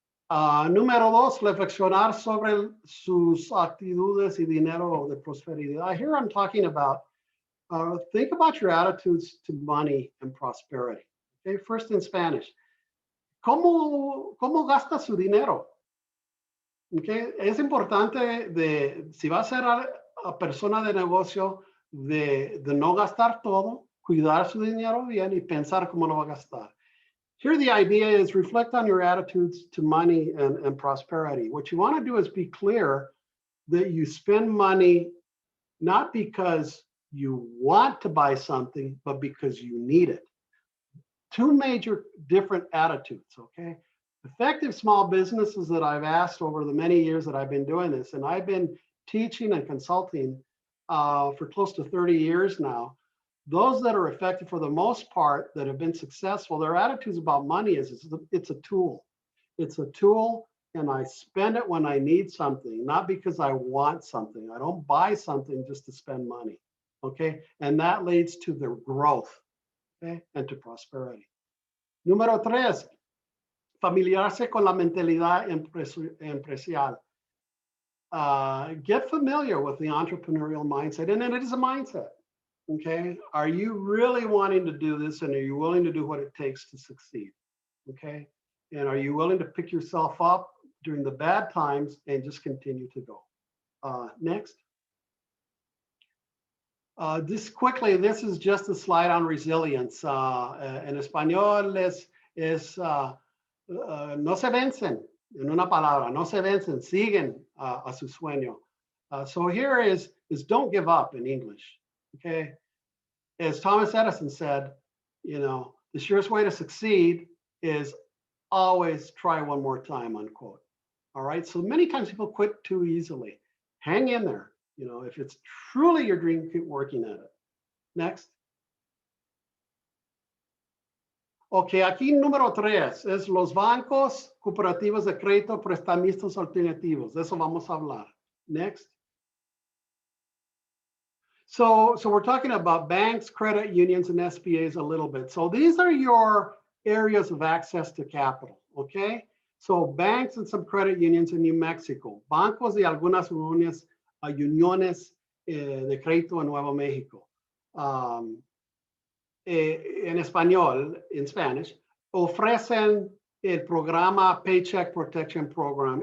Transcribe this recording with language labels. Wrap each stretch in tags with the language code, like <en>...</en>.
<es>Número 2, reflexionar sobre sus actitudes y dinero de prosperidad.</es> <en>Here I'm talking about, think about your attitudes to money and prosperity. Okay, first in Spanish.</en> <es>¿Cómo gasta su dinero? Okay, es importante si va a ser a persona de negocio, de no gastar todo, cuidar su dinero bien y pensar cómo lo va a gastar.</es> <en>Here the idea is reflect on your attitudes to money and prosperity. What you want to do is be clear that you spend money not because you want to buy something, but because you need it. 2 major different attitudes, okay? Effective small businesses that I've asked over the many years that I've been doing this, and I've been teaching and consulting for close to 30 years now. Those that are effective for the most part that have been successful, their attitudes about money is it's a tool. It's a tool, and I spend it when I need something, not because I want something. I don't buy something just to spend money, okay? And that leads to their growth, okay, and to prosperity.</en> <es>Número 3, familiarse con la mentalidad empresarial.</es> <en>Get familiar with the entrepreneurial mindset, and it is a mindset. Okay, are you really wanting to do this, and are you willing to do what it takes to succeed? Okay, and are you willing to pick yourself up during the bad times and just continue to go? Next. Just quickly, this is just a slide on resilience.</en> <es>En español no se vencen, en una palabra, no se vencen, siguen a su sueño.</es> <en>So here is don't give up in English, okay? As Thomas Edison said, you know, the surest way to succeed is always try one more time, unquote. All right, so many times people quit too easily. Hang in there. You know, if it's truly your dream, keep working at it. Next.</en> <es>Ok, aquí número 3 es los bancos, cooperativas de crédito, prestamistas alternativos. De eso vamos a hablar. Next.</es> <en>So we're talking about banks, credit unions, and SBAs a little bit. So these are your areas of access to capital, okay? So banks and some credit unions in New Mexico.</en> <es>Bancos y algunas uniones de crédito en Nuevo México. En español,</es> <en>in Spanish,</en> <es>ofrecen el programa Paycheck Protection Program.</es>